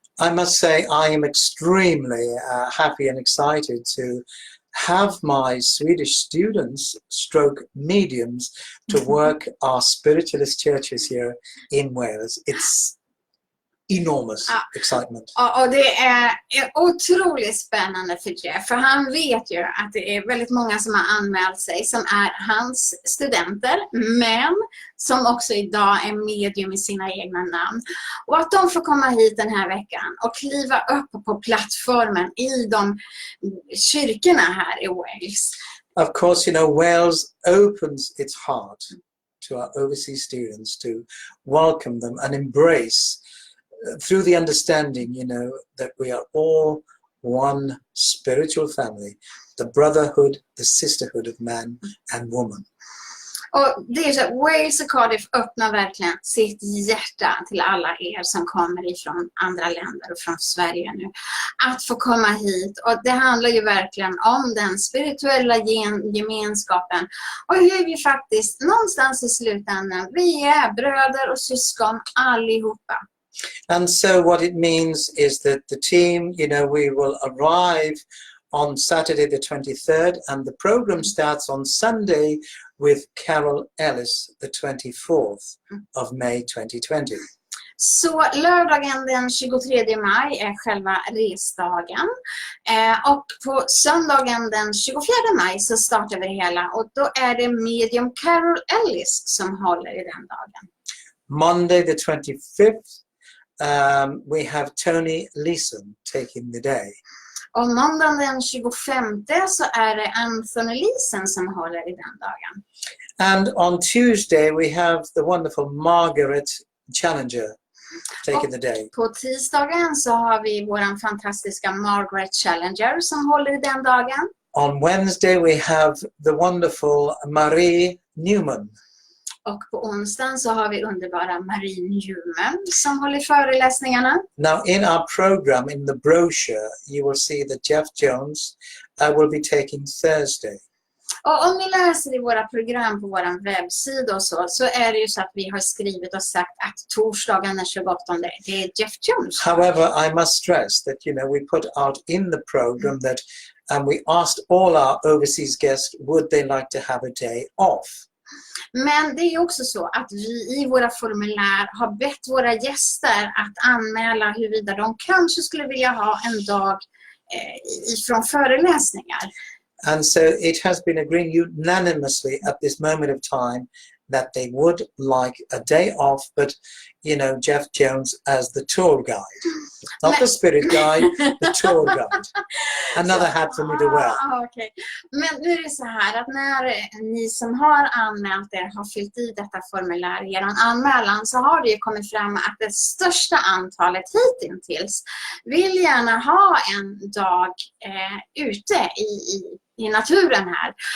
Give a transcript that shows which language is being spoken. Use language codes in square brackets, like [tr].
[en] I must say I am extremely happy and excited to have my Swedish students stroke mediums to work our spiritualist churches here in Wales. It's enormous excitement. [sv] Och det är otroligt spännande för Jeff, för han vet ju att det är väldigt många som har anmält sig som är hans studenter, men som också idag är medium i sina egna namn. Och att de får komma hit den här veckan och kliva upp på plattformen i de kyrkorna här i Wales. [en] Of course, Wales opens its heart to our overseas students to welcome them and embrace through the understanding, that we are all one spiritual family, the brotherhood, the sisterhood of man and woman. [sv] Och det är så, Wales och Cardiff öppnar verkligen sitt hjärta till alla er som kommer ifrån andra länder och från Sverige nu. Att få komma hit. Och det handlar ju verkligen om den spirituella gemenskapen. Och hur vi faktiskt någonstans i slutändan, vi är bröder och syskon allihopa. [en] And so what it means is that the team, we will arrive on Saturday the 23rd, and the program starts on Sunday with Carol Ellis the 24th of May 2020. [sv] Så lördagen den 23 maj är själva resdagen. Och på söndagen den 24 maj så startar vi det hela. Och då är det medium Carol Ellis som håller i den dagen. [en] Monday the 25th, we have Tony Leeson taking the day. [sv] Och måndagen den 25 så är det Anthony Leeson som håller i den dagen. [en] And on Tuesday we have the wonderful Margaret Challenger taking the day. [sv] På tisdagen så har vi våran fantastiska Margaret Challenger som håller i den dagen. [en] On Wednesday we have the wonderful Marie Newman. [sv] Och på onsdagen så har vi underbara Marie Newman som håller föreläsningarna. [en] Now in our program, in the brochure, you will see that Jeff Jones will be taking Thursday. [sv] Och om ni läser i våra program på vår webbsida och så är det ju så att vi har skrivit och sagt att torsdagen den 28 det är Jeff Jones. [en] However, I must stress that, we put out in the program that we asked all our overseas guests, would they like to have a day off? [sv] Men det är också så att vi i våra formulär har bett våra gäster att anmäla huruvida de kanske skulle vilja ha en dag ifrån föreläsningar. [en] And so it has been agreed unanimously at this moment of time that they would like a day off, but Jeff Jones as the tour guide, not the spirit guide, the tour guide. Another hat for me to wear. Okay. [sv] Men nu är det så här att när ni som har anmält er har fyllt i detta formulär i er anmälan så har det ju kommit fram att det största antalet hittills vill gärna ha en dag ute i naturen här.